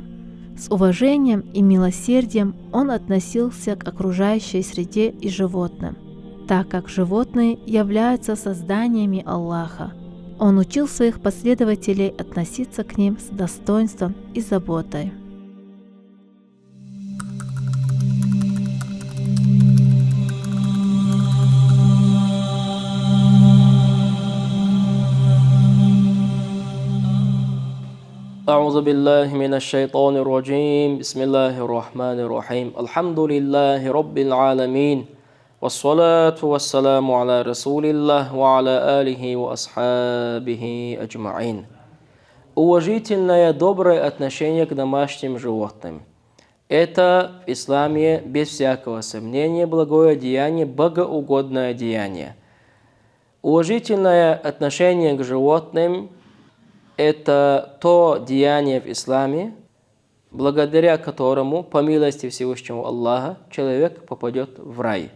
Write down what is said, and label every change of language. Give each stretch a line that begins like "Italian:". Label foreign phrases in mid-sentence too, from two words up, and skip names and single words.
Russian: С уважением и милосердием он относился к окружающей среде и животным, так как животные являются созданиями Аллаха. Он учил своих последователей относиться к ним с достоинством и заботой.
Arabic: أعوذ بالله من الشيطان الرجيم بسم الله الرحمن الرحيم الحمد لله رب العالمين والصلاة والسلام على رسول الله وعلى آله وأصحابه أجمعين.
Russian: Уважительное, доброе отношение к домашним животным. Это в исламе без всякого сомнения благое деяние, богоугодное деяние. Уважительное отношение к животным – это то деяние в исламе, благодаря которому, по милости Всевышнего Аллаха, человек попадет в рай.